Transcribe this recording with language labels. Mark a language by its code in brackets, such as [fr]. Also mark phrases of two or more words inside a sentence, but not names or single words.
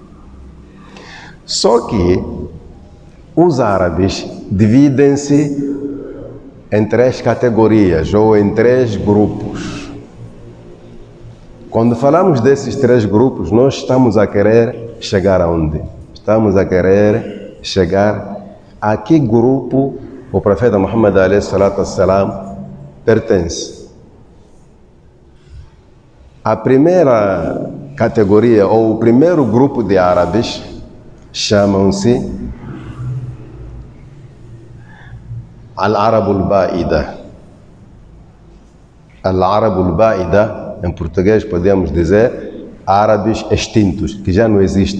[pt] Só que os árabes dividem-se em três categorias ou em três grupos. Quando falamos desses três grupos, nós estamos a querer chegar aonde? Estamos a querer chegar a que grupo o profeta Muhammad [ar] عليه الصلاة والسلام [pt] pertence. A primeira categoria, ou o primeiro grupo de árabes, chamam-se [ar] العرب البائدة. العرب البائدة, [pt] em português podemos dizer árabes extintos, que já não existem.